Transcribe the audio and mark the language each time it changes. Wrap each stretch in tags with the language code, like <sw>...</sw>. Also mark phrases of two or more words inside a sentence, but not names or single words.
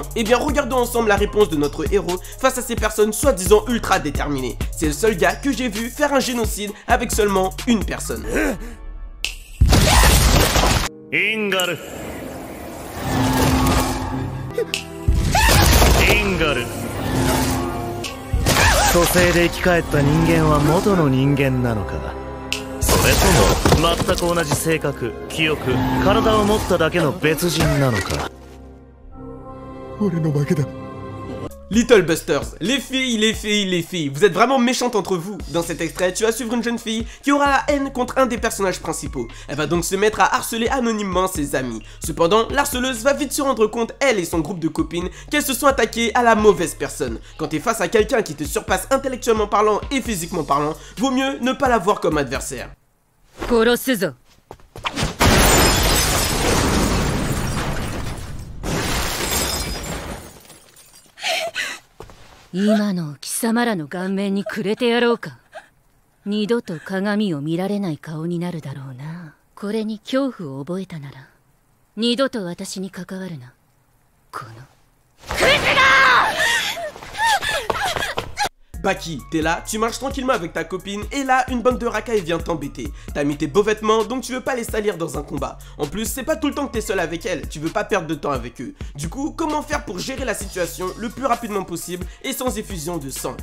<fr>Eh bien regardons ensemble la réponse de notre héros face à ces personnes soi-disant ultra déterminées. C'est le seul gars que j'ai vu faire un génocide avec seulement une personne. Ingar. Ingar.</fr> <ja>蘇生で生き返った人間は元の人間なのか、それとも全く同じ性格、記憶、体を持っただけの別人なのか。俺の負けだ。</ja> <fr>Little Busters, les filles, vous êtes vraiment méchantes entre vous. Dans cet extrait, tu vas suivre une jeune fille qui aura la haine contre un des personnages principaux. Elle va donc se mettre à harceler anonymement ses amis. Cependant, l'harceleuse va vite se rendre compte, elle et son groupe de copines, qu'elles se sont attaquées à la mauvaise personne. Quand t'es face à quelqu'un qui te surpasse intellectuellement parlant et physiquement parlant, vaut mieux ne pas la voir comme adversaire.</fr> <ja>今の貴様らの顔面にくれてやろうか。二度と鏡を見られない顔になるだろうな。これに恐怖を覚えたなら二度と私に関わるな。このクズだ！</ja> <fr>Baki, t'es là, tu marches tranquillement avec ta copine et là, une bande de racailles vient t'embêter. T'as mis tes beaux vêtements donc tu veux pas les salir dans un combat. En plus, c'est pas tout le temps que t'es seul avec elles, tu veux pas perdre de temps avec eux. Du coup, comment faire pour gérer la situation le plus rapidement possible et sans effusion de sang?</fr>